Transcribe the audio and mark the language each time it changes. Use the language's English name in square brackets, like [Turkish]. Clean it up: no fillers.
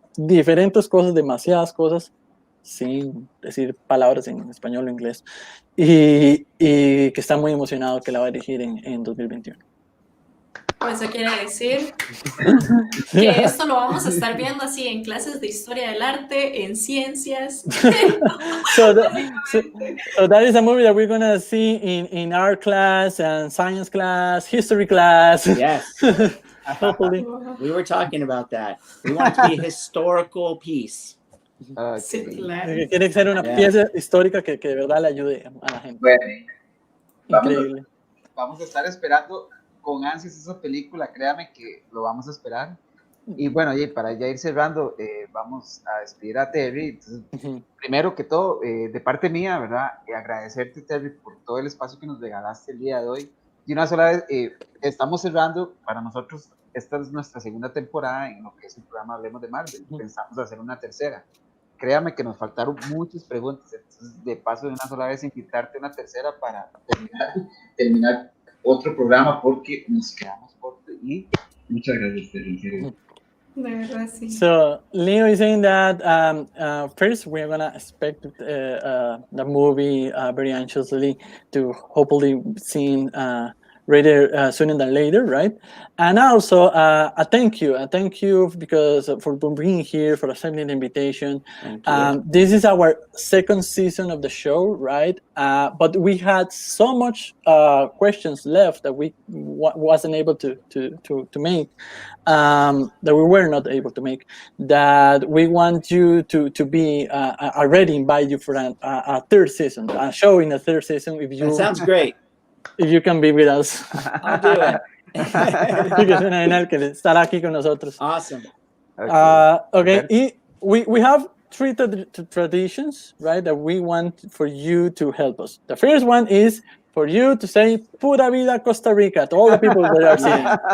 [Spanish] diferentes cosas, demasiadas cosas, sin decir palabras en español o inglés, y que está muy emocionado que la va a dirigir en 2021. Pues eso quiere decir que esto lo vamos a estar viendo así en clases de historia del arte, en ciencias. [English] so that is a movie that we're gonna see in art class and science class, history class. Yes. Hopefully. We were talking about that. We want it to be a historical piece. [Spanish] Sí, claro. Quiere ser una pieza histórica que de verdad le ayude a la gente. Bueno, Increíble. Vamos a estar esperando con ansias esa película, créame que lo vamos a esperar. Y bueno, y para ya ir cerrando, vamos a despedir a Terry. Entonces, primero que todo, de parte mía, ¿verdad? Agradecerte, Terry, por todo el espacio que nos regalaste el día de hoy. Y una sola vez, estamos cerrando, para nosotros, esta es nuestra segunda temporada en lo que es el programa Hablemos de Marvel. Pensamos hacer una tercera. Créame que nos faltaron muchas preguntas, entonces de paso de una sola vez invitarte a una tercera para terminar otro programa porque nos quedamos cortos y muchas gracias, Terry. De verdad, sí. [English] So Leo is saying that first we're gonna expect the movie very anxiously to hopefully seen rather sooner than later, right? And also a thank you because for being here, for accepting the invitation. This is our second season of the show, right? But we had so much questions left that we wasn't able to make, that we were not able to make, that we want you to be already invite you for a third season, a show in the third season. If you, that sounds great. If you can be with us. I'll do it. [Spanish] Que suena genial que estará aquí con nosotros. [English] Awesome. Okay. We have three traditions, right, that we want for you to help us. The first one is for you to say Pura Vida Costa Rica to all the people that are seeing.